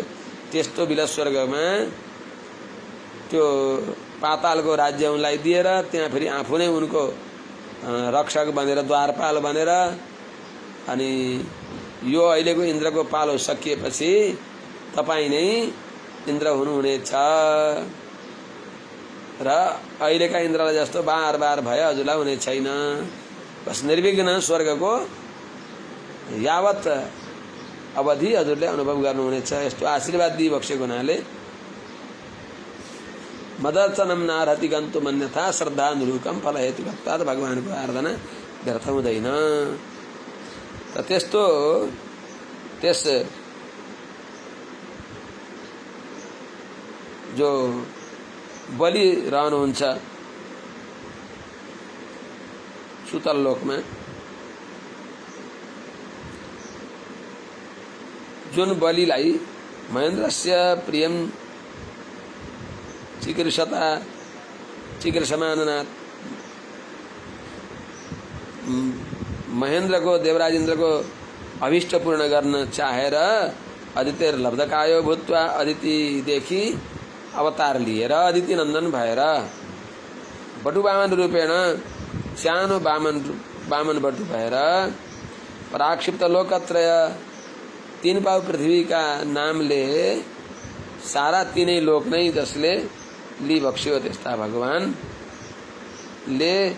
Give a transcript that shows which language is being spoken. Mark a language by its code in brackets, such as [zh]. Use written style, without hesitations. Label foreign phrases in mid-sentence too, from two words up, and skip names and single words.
[ne] त्यस्तो बिल स्वर्गमा त्यो पातालको राज्य उनलाई दिएर त्यहाँ फेरि आफू नै उनको रक्षक बनेर द्वारपाल बनेर अनि यो अहिलेको इन्द्रको पालो सकिएपछि तपाईं नै इन्द्र हुनुहुनेछ। र अहिलेका इन्द्रलाई जस्तो बार बार भय हजुरलाई हुने छैन। बस निर्विघ्न स्वर्गको यावत अवधि हजुरले अनुभव गर्नुहुनेछ। यस्तो आशीर्वाद दिइबक्सेको हुनाले [sa] मदर्चनम नारहति गन्तुम अन्यथा श्रद्धानुरूपम फल हेतुकत्वात् [ne] भगवानको आराधना व्यर्थ हुँदैन। त त्यस्तो त्यस जो बलि रहनुहुन्छ सुतल लोकमा, जुन बलिलाई [sa] महेन्द्रस्य प्रियम [ne] चिकीर्षमाननाथ महेन्द्रको देवराज इन्द्रको अभिष्ट पूर्ण गर्न चाहेर अदितिर [sa] लब्धकायो भूत्वा [ne] अदितिदेखि अवतार लिएर अदिति नन्दन भएर [sa] बटुवामन रूपेण [ne] सानो वामन बटु भएर [sa] पराक्षिप्त लोकत्रय [ne] तीन पाउ पृथ्वीका नामले सारा तीनै लोक नै जसले लिबक्स्यो त्यस्ता भगवानले